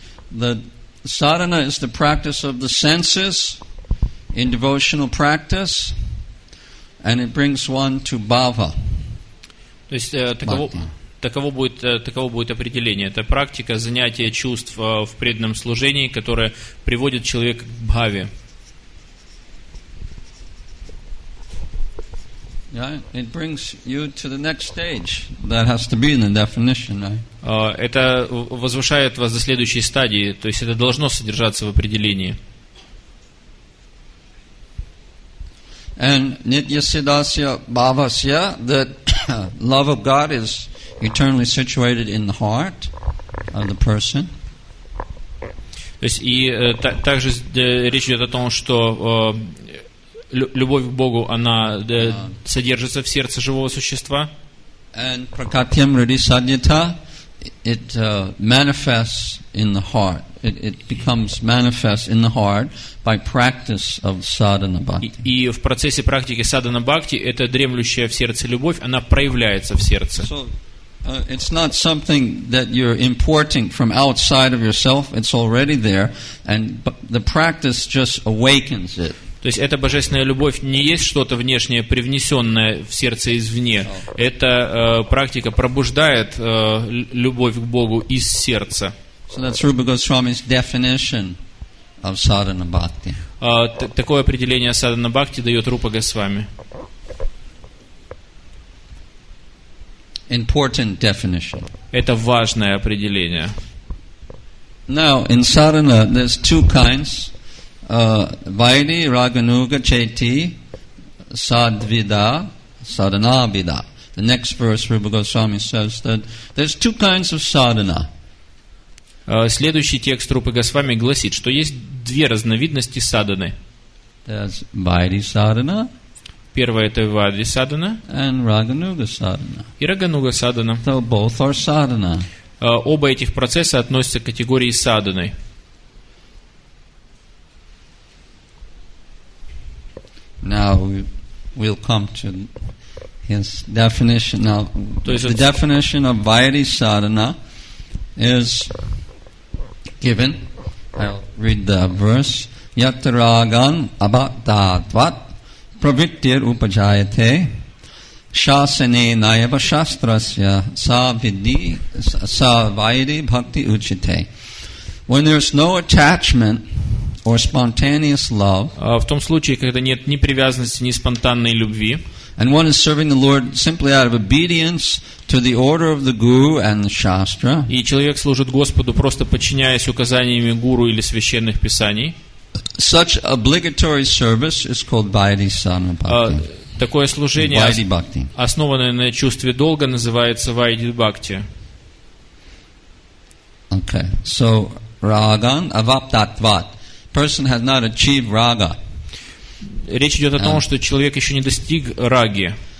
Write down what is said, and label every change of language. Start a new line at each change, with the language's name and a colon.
English: The sadhana is the practice of the senses in devotional practice, and it brings one to bhava.
Russian: То есть таково будет определение. Это практика занятия чувств в преданном служении, которая приводит человека к бхаве.
English: Yeah, it brings you to the next stage. That has to be in the definition, right?
Russian: Это возвышает вас до следующей стадии, то есть это должно содержаться в определении.
English: And
Sanskrit: nitya siddhasya bhavasya,
English: that love of God is eternally situated in the heart of the person.
Russian: То есть и также речь идет о том, что любовь к Богу, она содержится в сердце живого существа.
English: And
Sanskrit: prakatyam ridi sadhyata,
English: it manifests in the heart. It becomes manifest in the heart by practice of sadhana bhakti.
Russian: И в процессе практики садхана бхакти эта дремлющая в сердце любовь, она проявляется в сердце.
English: So, it's not something that you're importing from outside of yourself. It's already there, and the practice just awakens it.
Russian: То есть эта божественная любовь не есть что-то внешнее, привнесенное в сердце извне. Эта практика пробуждает любовь к Богу из сердца.
English: So that's Rupa Goswami's definition of sadhana bhakti.
Russian: Такое определение садхана бхакти дает Рупа Госвами.
English: important definition.
Russian: Это важное определение.
English: Now, in sadhana, there's two kinds. Vaidhi, Raganuga, Chaiti, Sadvida, Sadhanavida. The next verse, Rupa Goswami says that there's two kinds of sadhana.
Russian: Следующий текст Рупы Госвами гласит, что есть две разновидности садханы.
English: There's Vaidhi sadhana.
Russian: Первая это Вайди садхана
English: And Raganuga sadhana.
Russian: и Рагануга садхана.
English: So both are sadhana.
Russian: Оба этих процесса относятся к категории садханы.
English: Now we'll come to his definition. Now, the definition of Vaidhi sadhana is given. I'll read the verse.
Sanskrit: Yattaragan abhaktadvat pravittir upajayate shasane nayava shastrasya sa vaidhi bhakti uchite.
English: When there's no attachment or spontaneous love,
Russian: в том случае, когда нет ни привязанности, ни спонтанной любви,
English: and one is serving the Lord simply out of obedience to the order of the Guru and the Shastra,
Russian: и человек служит Господу, просто подчиняясь указаниями гуру или священных писаний,
English: such obligatory service is called Vaidhi sadhana bhakti.
Russian: Такое служение,
English: Vaidhi bhakti.
Russian: основанное на чувстве долга, называется Вайди Бхакти.
English: Okay, so
Sanskrit: ragan avaptatvat.
English: Person has not achieved raga.
Russian: Речь идет о том, что человек еще не достиг раги.